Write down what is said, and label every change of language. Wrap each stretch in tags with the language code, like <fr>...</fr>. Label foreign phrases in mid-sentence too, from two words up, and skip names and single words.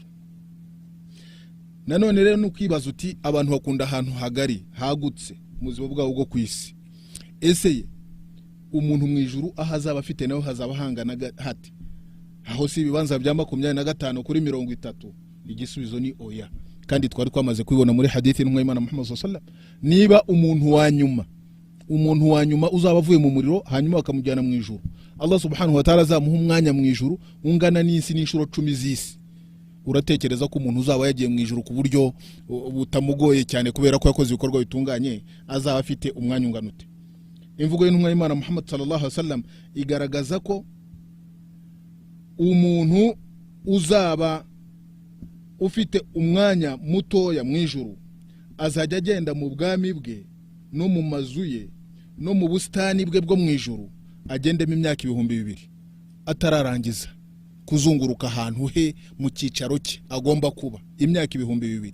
<rw>Nanone rero nukwibaza uti, abantu bakunda ahantu hagari hagutse mu buzima bwabo bwo kwisi, ese umuntu mu ijuru aho azaba afite naho hazaba hangana hati? Aho si ibibanza bya 25 kuri 30? Igisubizo ni oya. Kandi twari twamaze kwibona muri hadithi y'intumwa y'Imana Muhammad</rw> <ar>صلى الله عليه وسلم,</ar> <rw>niba umuntu wa nyuma uzaba avuye mu muriro hanyuma bakamujyana mu ijuru,</rw> <ar>الله سبحانه وتعالى</ar> <rw>azamuha umwanya mu ijuru ungana n'isi n'inshuro 10 z'isi. Uratekereza ko umuntu uzaba yagiye mu ijuru ku buryo butamugoye cyane kubera ko yakoze ibikorwa bitunganye, azaba afite umwanya ungana ute? Imvugo y'intumwa y'Imana Muhammad</rw> <ar>صلى الله عليه وسلم</ar> <rw>igaragaza ko umuntu uzaba ufite umwanya mutoya mu ijuru azajya agenda mu bwami bwe no mu mazu ye no mu busitani bwe bwo mu ijuru agendemo imyaka 2000 atararangiza kuzunguruka ahantu he mu cyicaro cye agomba kuba imyaka 2000.</rw>